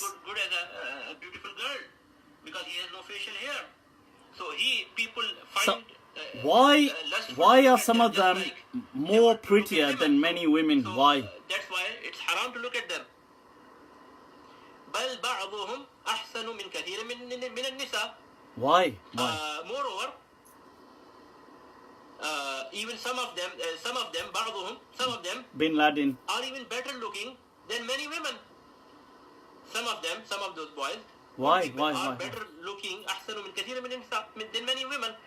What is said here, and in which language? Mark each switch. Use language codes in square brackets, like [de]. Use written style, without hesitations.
[en] Good as a beautiful girl, because he has no facial hair. So people find. Why are some of them more prettier than many women? So, why? That's why it's haram to look at them. [ar] بل بعضهم أحسن من كثير من النساء. [en] Why? Moreover, even some of them, بعضهم, some of them Bin Laden are even better looking than many women. Some of those boys. Why? Are better looking [ar] أحسن من كثير من النساء [en] than many women.